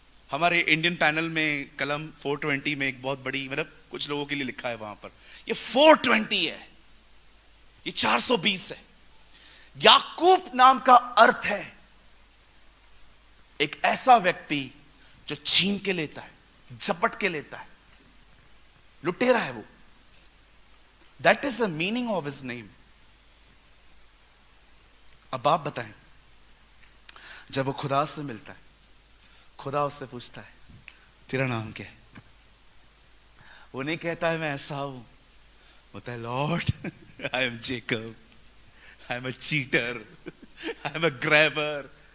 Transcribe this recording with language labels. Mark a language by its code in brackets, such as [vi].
[hi] हमारे Indian panel में कलम 420 में एक बहुत बड़ी, मतलब कुछ लोगों के लिए लिखा है वहां पर, ये 420 है, ये 420 है। याकूब नाम का अर्थ है एक ऐसा व्यक्ति जो छीन के लेता है, झपट के लेता है, लुटेरा है वो। [en] That is the meaning of his name. [hi] अब आप बताएं, जब वो खुदा से मिलता है, खुदा उससे पूछता है, तेरा नाम क्या है? वो नहीं कहता है मैं ऐसा हूं, होता है, [en] Lord I am Jacob, I am a cheater, I am a grabber.